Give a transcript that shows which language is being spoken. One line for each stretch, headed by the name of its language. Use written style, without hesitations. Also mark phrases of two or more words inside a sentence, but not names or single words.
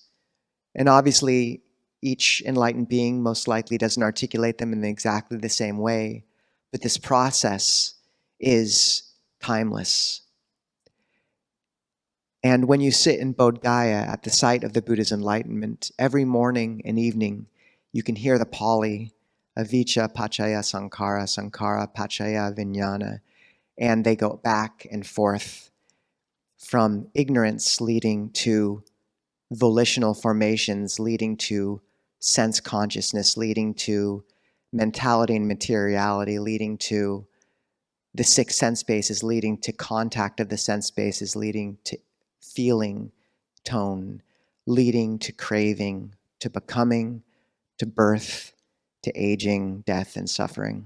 English: And obviously, each enlightened being most likely doesn't articulate them in exactly the same way, but this process is timeless. And when you sit in Bodh Gaya at the site of the Buddha's enlightenment, every morning and evening, you can hear the Pali,
Pali: avijja pachaya sankhara, sankhara pachaya vijnana,
English: and they go back and forth from ignorance leading to volitional formations, leading to sense consciousness, leading to mentality and materiality, leading to the six sense bases, leading to contact of the sense bases, leading to feeling tone, leading to craving, to becoming, to birth, to aging, death, and suffering.